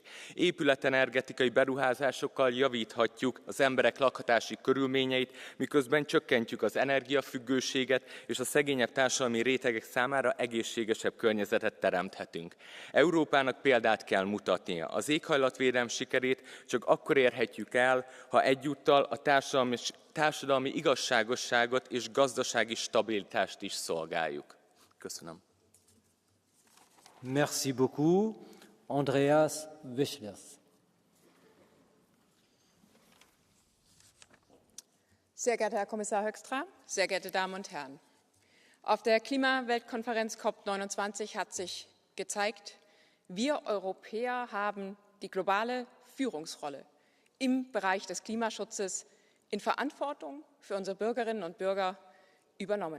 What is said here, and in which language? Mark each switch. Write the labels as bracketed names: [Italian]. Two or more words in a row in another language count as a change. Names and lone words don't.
[Hungarian] Épületenergetikai beruházásokkal javíthatjuk az emberek lakhatási körülményeit, miközben csökkentjük az energiafüggőséget és a szegényebb társadalmi rétegek számára egészségesebb környezetet teremthetünk. Európának példát kell mutatnia. Az éghajlatvédelem sikerét csak akkor érhetjük el, ha egyúttal a társadalmi igazságosságot és gazdasági stabilitást is szolgáljuk. Köszönöm. [French] Merci beaucoup. Andreas Wischlers. [German] Sehr geehrter Herr Kommissar Högstra, sehr geehrte Damen und Herren! Auf der Klimaweltkonferenz COP29 hat sich gezeigt, wir Europäer haben die globale Führungsrolle im Bereich des Klimaschutzes in Verantwortung für unsere Bürgerinnen und Bürger übernommen.